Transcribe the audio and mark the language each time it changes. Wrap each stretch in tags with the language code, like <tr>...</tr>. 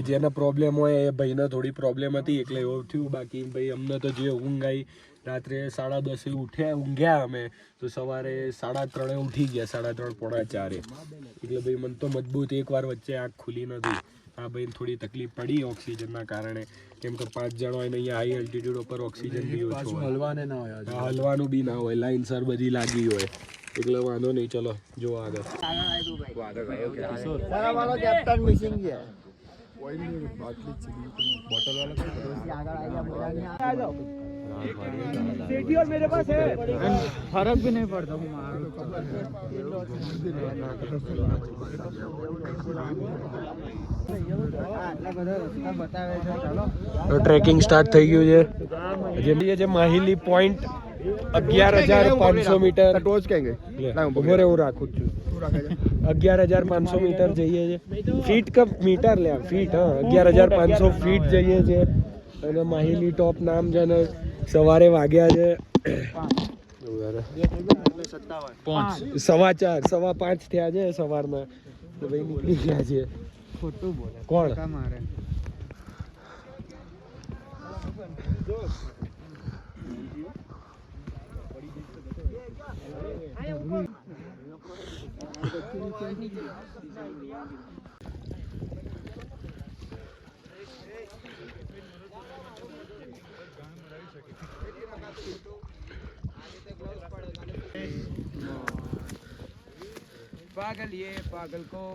<gu>એ જેને પ્રોબ્લેમ હોય એ ભાઈને થોડી પ્રોબ્લેમ હતી એટલે એવું થયું બાકી ભાઈ અમને તો જે ઊંઘ આવી રાત્રે 10:30 ઊંઘ્યા અમે તો સવારે 3:30 ઉઠી ગયા 3:30 પોણા 4 એટલે ભાઈ મને તો મજબૂત એકવાર વચ્ચે આંખ ખુલી નથી આ ભાઈને થોડી તકલીફ પડી ઓક્સિજનના કારણે કેમ કે 5 જણ હોય ને અહીંયા હાઈ એલ્ટિટ્યુડ ઉપર ઓક્સિજન બી ઓછો હોય હલવાને ના હોય હલવાનું બી ના હોય લાઈન સર બધી લાગી હોય એટલે વાંધો નહીં ચલો જો આગળ વાળો કેપ્ટન મિસિંગ છે</gu> <hi>शेड्यूल मेरे पास है फर्क भी नहीं पड़ता</hi> <gu>તો ટ્રેકિંગ સ્ટાર્ટ થઈ ગયું છે જે માહિલી પોઈન્ટ 11,500 મીટર ટોચ કેમ ગઈ ઉભો રે હું રાખું છું 11,500 મીટર જઈએ છે ફીટ કે મીટર લે ફીટ હા 11,500 ફીટ જઈએ છે અને માહિલી ટોપ નામ છે ને સવારે વાગ્યા છે 4:15 થયા છે સવારના તો ભાઈ નીકળી ગયા છે ખોટું બોલે કોણ</gu> <hi>મારે पागल ये पागल को</hi>